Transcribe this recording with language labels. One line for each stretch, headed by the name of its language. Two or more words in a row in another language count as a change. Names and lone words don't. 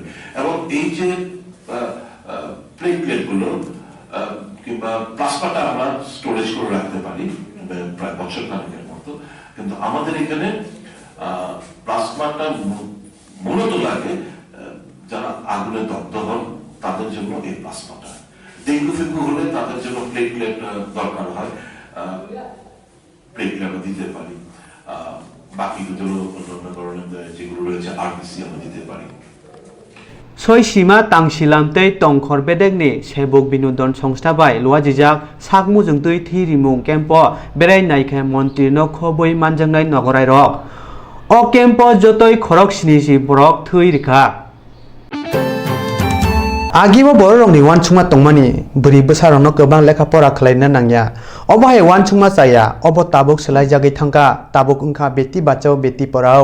Bangla: এবং এই যে প্লেটলেট গুলো কিংবা প্লাজমাটা আমরা স্টোরেজ করে রাখতে পারি প্রায় বছর খানেকের মতো, কিন্তু আমাদের এখানে প্লাজমাটা মূলত লাগে যারা আগুনে দগ্ধ হন তাদের জন্য এই প্লাজমাটা। ডেঙ্গু ফেঙ্গু হলে তাদের জন্য প্লেটলেট দরকার হয়, প্লেটলেট আমরা দিতে পারি। বাকি অন্যান্য কারণে যেগুলো রয়েছে আরবিসি আমরা দিতে পারি।
Kok Borok: Soi sima tang silam tei tongkhor bedekni sebok binodon songsta bai luajijak sakmu jeng tui thi rimung kempo berai naikhe montri no khoboi manjangnai nogorai rok o kempo jotoi khorok sinisi borok thui rikha Agibo borokni wansungma tongmani buri bwsarokno kwbang lekhapora khlaina nangya obo hai wansungma chaya obo tabuk selaijagui thangka tabuk wngkha
Hindi: बेटी बचाओ बेटी पढ़ाओ